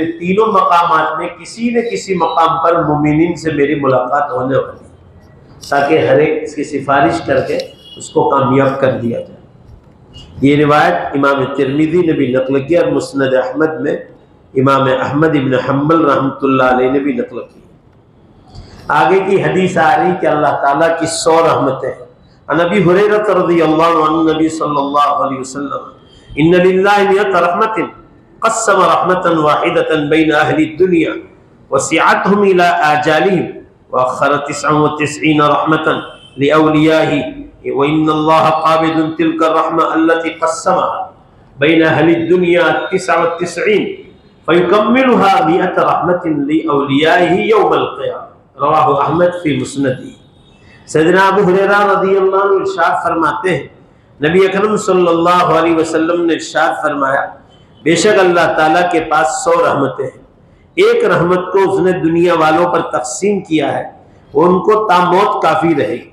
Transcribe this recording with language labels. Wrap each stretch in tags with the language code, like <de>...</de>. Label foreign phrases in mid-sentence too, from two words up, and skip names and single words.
<hi>तीनों मकामात में किसी न किसी मकाम पर मोमिनीन से मेरी मुलाकात होने वाली, ताकि हर एक इसकी सिफारिश करके उसको कामयाब कर दिया जाए। ये रिवायत इमाम तिर्मिज़ी ने भी नकल किया और मुस्नद अहमद में इमाम अहमद इब्न हम्बल</hi> <ar>رحمة الله عليه</ar> <hi>ने भी नकल की। आगे की हदीस आ रही कि अल्लाह ताला की 100 रहमतें हैं।</hi> <ar>عن أبي هريرة رضي الله عنه النبي صلى الله عليه وسلم إن لله مائة رحمة قسم رحمة واحدة بين أهل الدنيا وسعتهم إلى آجالهم وأخر 99 رحمة لأوليائه وإن الله قابض تلك الرحمة التي قسمها بين أهل الدنيا 99 فيكملها مائة رحمة لأوليائه يوم القيامة. رواه أحمد في مسنده.</ar> <hi>सैयदना अबू हुरैरा</hi> <ar>رضي الله عنه</ar> <hi>इरशाद फरमाते हैं नबी अकरम</hi> <ar>صلى الله عليه وسلم</ar> <hi>ने इरशाद फरमाया बेशक अल्लाह ताला के पास 100 रहमतें हैं। एक रहमत को उसने दुनिया वालों पर तकसीम किया है, वो उनको तामौत काफ़ी रहेगी।</hi>